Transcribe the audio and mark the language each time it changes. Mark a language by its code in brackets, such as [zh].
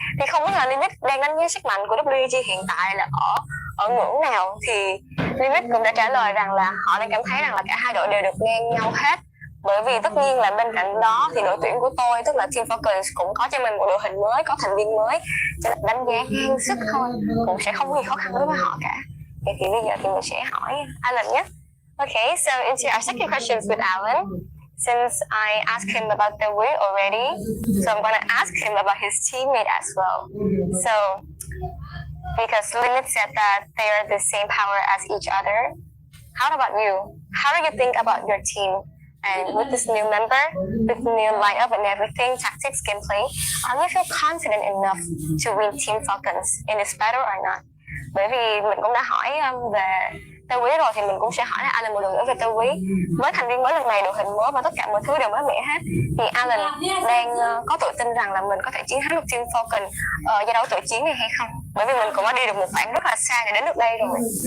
[vi] Thì không biết là Limit đang đánh giá sức mạnh của WG hiện tại là ở ngưỡng nào, thì Limit cũng đã trả lời rằng là họ đang cảm thấy rằng là cả hai đội đều được ngang nhau hết. Bởi vì tất nhiên là bên cạnh đó thì đội tuyển của tôi, tức là Team Falcons, cũng có cho mình một đội hình mới, có thành viên mới, cho nên đánh giá ngang sức thôi, cũng sẽ không có gì khó khăn đối với họ cả. Vậy thì bây giờ thì mình sẽ hỏi Alan nhé. [en] Okay, so into our second questions with Alan. Since I asked him about the way already, so I'm gonna ask him about his teammate as well. So, because Limit said that they are the same power as each other, how about you? How do you think about your team? And with this new member, with new lineup and everything, tactics, gameplay, do you feel confident enough to win Team Falcons in this battle or not? [vi] Bởi vì mình cũng đã hỏi về Tê Quý rồi thì mình cũng sẽ hỏi Alan một lần nữa về Tê Quý. Với thành viên mới lần này, đội hình mới và tất cả mọi thứ đều mới mẻ hết, thì Alan đang có tự tin rằng là mình có thể chiến thắng được Team Falcon ở giải đấu tự chiến này hay không? Bởi vì mình cũng đã đi được một khoảng rất là xa để đến được đây rồi.